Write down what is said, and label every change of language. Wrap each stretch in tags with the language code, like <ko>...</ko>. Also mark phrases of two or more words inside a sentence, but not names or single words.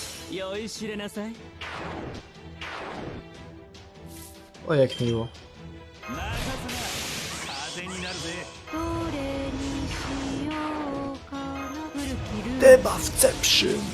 <ja>酔いしれなさい。</ja> <pl>O, jak miło.</pl> <ja>任せな。風になるぜ。どれにしようかな。古きルール Debawception!</ja>